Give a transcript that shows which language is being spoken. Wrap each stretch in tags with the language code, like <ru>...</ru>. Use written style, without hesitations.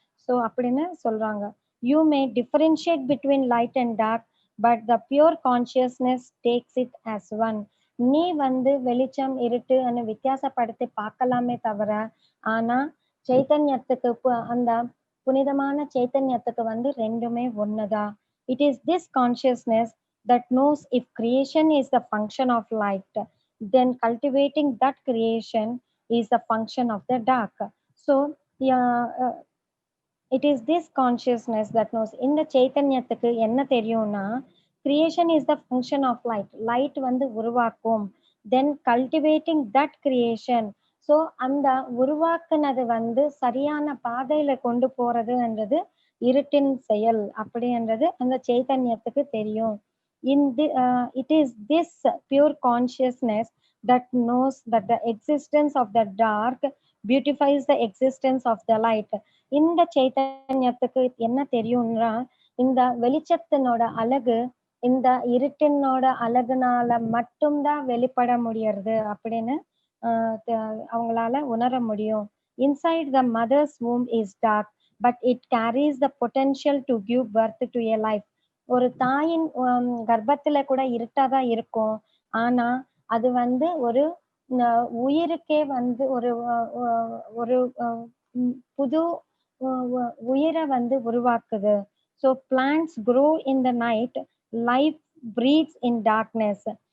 <en>so</en> <ta>அப்படின்னு சொல்றாங்க.</ta> <en>You may differentiate between light and dark but the pure consciousness takes it as one.</en> <ta>நீ வந்து வெளிச்சம் இருட்டுன்னு வித்தியாசப்படுத்தி பார்க்கலாமே தவிர, ஆனா சைத்தன்யத்துக்கு அந்த புனிதமான சைத்தன்யத்துக்கு வந்து ரெண்டுமே ஒண்ணுதான்.</ta> <en>It is this consciousness that knows if creation is the function of light, then cultivating that creation is the function of the dark. So yeah, it is this consciousness that knows.</en> <ta>இந்த சைத்தன்யத்துக்கு என்ன தெரியும்னா</ta> <en>creation is the function of light.</en> <ta>Light வந்து உருவாக்கும்.</ta> <en>Then cultivating that creation.</en> <ta>So அந்த உருவாக்குனது வந்து சரியான பாதையில கொண்டு போறதுன்றது இருட்டின் செயல் அப்படின்றது அந்த சைத்தன்யத்துக்கு தெரியும்.</ta> <en>It is this pure consciousness that knows that the existence of the dark beautifies the existence of the light.</en> <ta>இந்த சைத்தன்யத்துக்கு என்ன தெரியும்னா இந்த வெளிச்சத்தினோட அழகு இந்த இருட்டினோட அழகுனால மட்டும்தான் வெளிப்பட முடியறது அப்படின்னு அவங்களால உணர முடியும்.</ta> <en>Inside the mother's womb is dark, but it carries the potential to give birth to a life.</en> <ta>ஒரு தாயின் கர்ப்பத்துல கூட இருட்டாதான் இருக்கும். ஆனா அது வந்து ஒரு உயிருக்கே வந்து ஒரு ஒரு புது உயிரை வந்து உருவாக்குது.</ta> <en>So plants grow in the night, life breathes in darkness.</en>